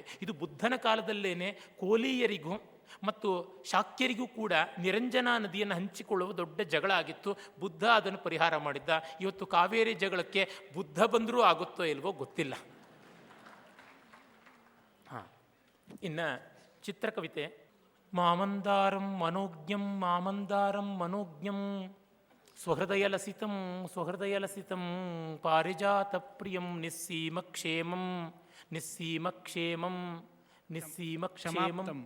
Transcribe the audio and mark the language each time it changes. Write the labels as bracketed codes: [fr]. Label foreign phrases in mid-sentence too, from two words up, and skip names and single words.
[kn] ಇದು ಬುದ್ಧನ ಕಾಲದಲ್ಲೇನೆ ಕೋಲೀಯರಿಗೂ ಮತ್ತು ಶಾಕ್ಯರಿಗೂ ಕೂಡ ನಿರಂಜನಾ ನದಿಯನ್ನು ಹಂಚಿಕೊಳ್ಳುವ ದೊಡ್ಡ ಜಗಳ ಆಗಿತ್ತು. ಬುದ್ಧ ಅದನ್ನು ಪರಿಹಾರ ಮಾಡಿದ್ದ. ಇವತ್ತು ಕಾವೇರಿ ಜಗಳಕ್ಕೆ ಬುದ್ಧ ಬಂದರೂ ಆಗುತ್ತೋ ಇಲ್ವೋ ಗೊತ್ತಿಲ್ಲ. ಇನ್ನು ಚಿತ್ರಕವಿತೆ ಮಾಮಂದಾರಂ ಮನೋಜ್ಞಂ ಮಾಮಂದಾರಂ ಮನೋಜ್ಞಂ ಸ್ವಹೃದಯಲಸಿತಂ ಸ್ವಹೃದಯಲಸಿತಂ ಪಾರಿಜಾತಪ್ರಿಯಂ ನಿಸ್ಸೀಮಕ್ಷೇಮಂ ನಿಸ್ಸೀಮಕ್ಷೇಮಂ ನಿಸ್ಸೀಮಕ್ಷೇಮಂ